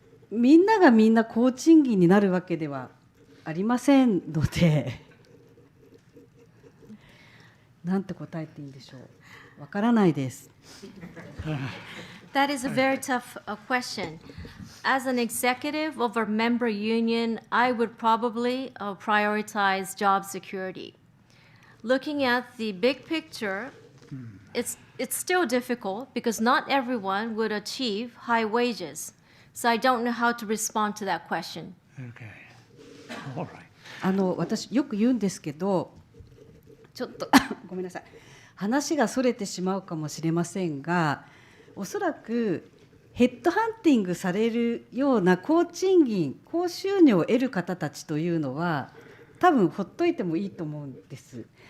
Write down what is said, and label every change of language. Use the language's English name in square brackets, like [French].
[Japanese] みんながみんな高賃金になるわけではありませんので、なんて答えていいんでしょう。わからないです。 [English] That is a very tough question. As an executive of a member union, I would probably prioritize job security. Looking at the big picture, it's still difficult because not everyone would achieve high wages. So I don't know how to respond to that question. Okay. All right. [Japanese] 私よく言うんですけど、ちょっとごめんなさい、話がそれてしまうかもしれませんが、おそらくヘッドハンティングされるような高賃金高収入を得る方たちというのは多分ほっといてもいいと思うんです。